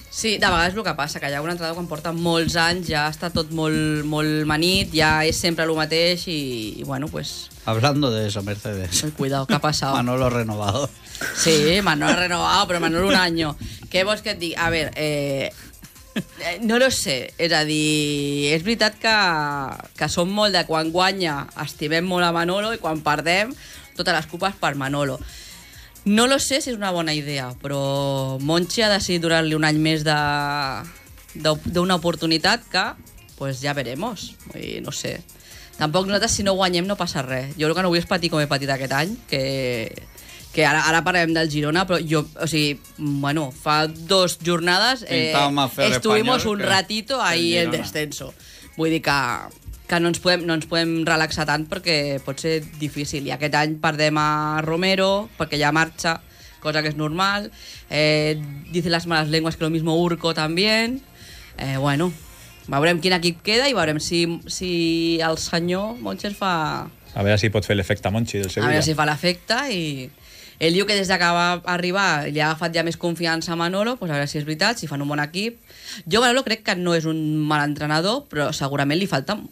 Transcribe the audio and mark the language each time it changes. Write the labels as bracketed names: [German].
[Catalan] Sí, de vegades el que passa, que hi ha un entrenador que porta molts anys, ja està tot molt, molt manit, ja és sempre el mateix i bueno, pues... [Spanish] Hablando de eso, Mercedes. Ay, cuidado, ¿qué ha pasado? Manolo renovado. Sí, Manolo renovado, pero Manolo un año. ¿Qué vos que digas? A ver, no lo sé, [Catalan] és a dir, és veritat que som molt de quan guanya, estimem molt a Manolo i quan perdem, totes les culpes per Manolo. [Spanish] No lo sé [Catalan] si és una bona idea, però Monchi ha decidit donar-li un any més d'una oportunitat que, [Spanish] pues ya veremos, [Catalan] vull dir, no sé. Tampoc nosaltres, si no guanyem, no passa res. Jo el que no vull és patir com he patit aquest any, que ara parlem del Girona, però jo, o sigui, bueno, fa dos jornades [Spanish] estuvimos un ratito ahí en descenso. [Catalan] Vull dir que no ens podem relaxar tant perquè pot ser difícil. I aquest any perdem a Romero perquè ja marxa, cosa que és normal. [Spanish] Dicen [Catalan] les males llengües que [Spanish] lo mismo Urco también. [Catalan] Bueno, veurem quin equip queda i veurem si el senyor Montxer fa... A veure si pot fer l'efecte Montxi del Sevilla. A veure si fa l'efecte i... Ell diu que des que va arribar li ha agafat ja més confiança a Manolo, pues a veure si és veritat, si fan un bon equip. Jo, Manolo, crec que no és un mal entrenador, però segurament li falta...